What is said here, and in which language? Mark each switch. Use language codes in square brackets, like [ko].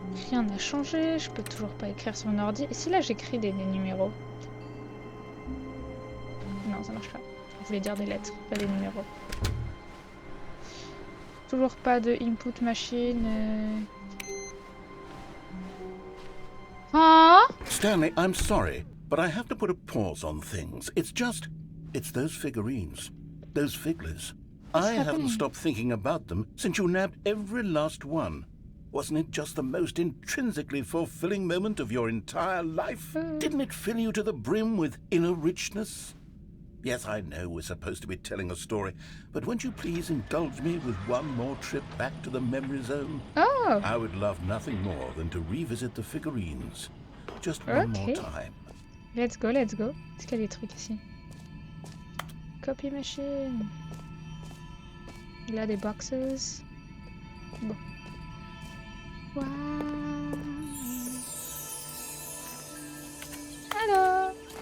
[fr] Rien n'a changé, je peux toujours pas écrire sur mon ordi. Et si là j'écris des numéros? Non, ça marche pas. Je voulais dire des lettres, pas des numéros. Toujours pas de input machine. Ah! [en] Stanley, I'm sorry, but I have to put a pause on things. It's those figurines, those figglers. I haven't stopped thinking about them since you nabbed every last one. Wasn't it just the most intrinsically fulfilling moment of your entire life? Didn't it fill you to the brim with inner richness? Yes, I know we're supposed to be telling a story, but won't you please indulge me with one more trip back to the memory zone? Oh! I would love nothing more than to revisit the figurines. Just one more time. Let's go, let's go. [fr] Est-ce qu'il y a des trucs ici? Copy machine. Il a des boxes. Bon. Wow. Alors.